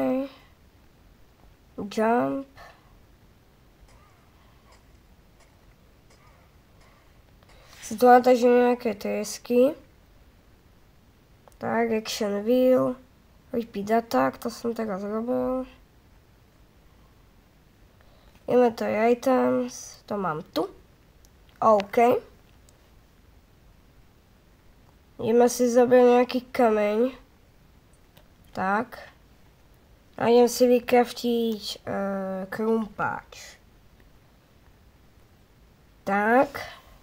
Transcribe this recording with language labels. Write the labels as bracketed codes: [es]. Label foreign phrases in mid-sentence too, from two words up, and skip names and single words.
[sk] Jump. Si tu natažím nejaké tresky. Tak, [en] Action Wheel. Repeat Attack, [sk] to som teraz robil. [en] Inventory Items, [sk] to mám tu. OK. Ideme si zobrať nejaký kameň. Tak. A idem si vykraftiť krumpáč. Tak.